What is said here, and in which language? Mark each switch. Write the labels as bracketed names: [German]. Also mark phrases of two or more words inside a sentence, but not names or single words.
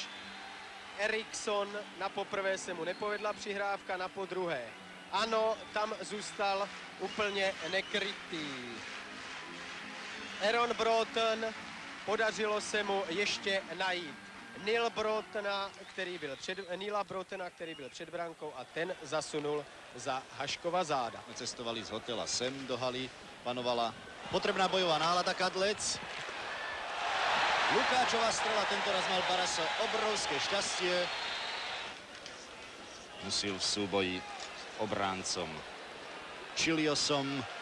[Czech] Eriksson, na poprvé se mu nepovedla přihrávka, na podruhé ano, tam zůstal úplně nekrytý. Aaron Broughton, podařilo se mu ještě najít Neila Broughtona, který byl před brankou a ten zasunul za Haškova záda. [Slovak] Cestovali z hotela sem do haly, panovala potrebná bojová nálada Kadlec. Lukáčová strela, tentoraz mal Baraso obrovské šťastie. Musil v súboji obráncom Chiliosom.